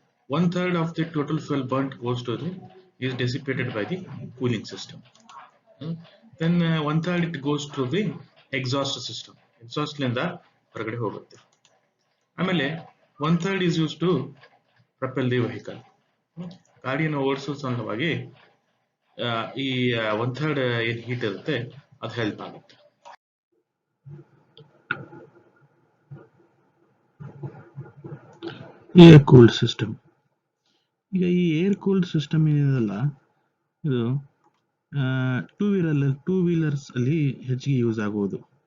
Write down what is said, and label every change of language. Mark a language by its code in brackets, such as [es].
[en] 1/3 of the total fuel burnt is dissipated by the cooling system. Then 1/3 it goes to the exhaust system. [kn] Exhaust ಲಿಂದ ಹೊರಗಡೆ ಹೋಗುತ್ತೆ. ಆಮೇಲೆ [en] 1/3 is used to propel the vehicle. [kn] ಗಾಡಿಯನ್ನು ಓಡಿಸೋ ಸಲುವಾಗಿ ಈ 1/3 ಏನ್ heat ಇರುತ್ತೆ ಅದು ಹೆಲ್ಪ್ ಆಗುತ್ತೆ. Air cooled system. ಈಗ ಈ ಏರ್ ಕೂಲ್ಡ್ ಸಿಸ್ಟಮ್ ಏನಿದೆಲ್ಲ, ಇದು ಟೂ ವೀಲರ್ಸ್ ಅಲ್ಲಿ ಹೆಚ್ಚಿಗೆ ಯೂಸ್ ಆಗುವುದು.